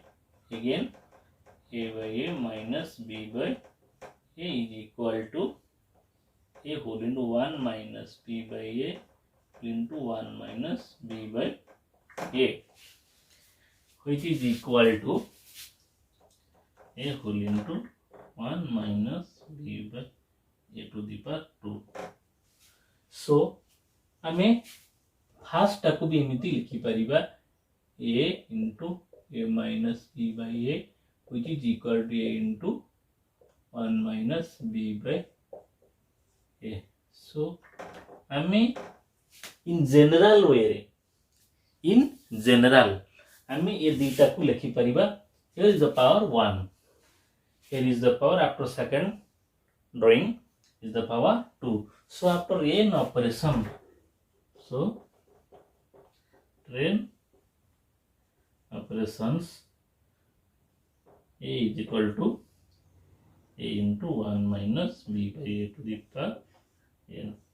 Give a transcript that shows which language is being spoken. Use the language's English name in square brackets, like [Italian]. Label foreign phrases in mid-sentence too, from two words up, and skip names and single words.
[English] Again A by A minus B by A is equal to A whole into 1 minus B by A into 1 minus B by A, which is equal to A whole into 1 minus B by A to the power 2. So [Odia] ହମେ ଫର୍ଷ୍ଟ ଟାକୁ ବି ଏମିତି ଲେଖି ପାରିବା [English] A into A minus B by A, which is equal to A into 1 minus B by A. So हमें in general way रे, in general [Odia] ହମେ ଏ ଦିଟା କୁ ଲେଖି ପାରିବା [English] here is the power 1. Here is the power after second drawing is the power 2. So after n operation, so n operations a is equal to a into 1 minus b by a to the power n.